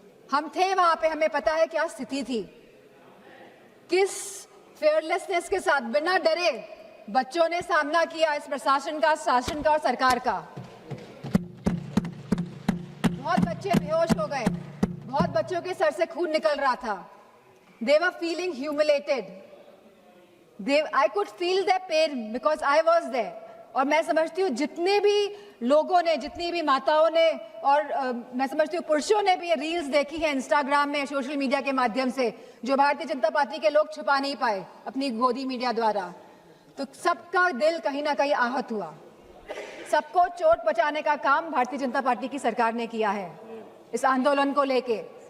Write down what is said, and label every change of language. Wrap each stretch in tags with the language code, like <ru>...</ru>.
<hi>हम थे वहां पे, हमें पता है क्या स्थिति थी। किस फेयरलेसनेस के साथ, बिना डरे बच्चों ने सामना किया इस प्रशासन का, शासन का और सरकार का। बहुत बच्चे बेहोश हो गए, बहुत बच्चों के सर से खून निकल रहा था।</hi> <en>They were feeling humiliated. I could feel their pain because I was there.</en> <hi>और मैं समझती हूँ जितने भी लोगों ने, जितनी भी माताओं ने, और मैं समझती हूँ पुरुषों ने भी रील्स देखी है इंस्टाग्राम में, सोशल मीडिया के माध्यम से, जो भारतीय जनता पार्टी के लोग छुपा नहीं पाए अपनी गोदी मीडिया द्वारा। तो सबका दिल कहीं ना कहीं आहत हुआ। सबको चोट पहुंचाने का काम भारतीय जनता पार्टी की सरकार ने किया है इस आंदोलन को लेके।</hi>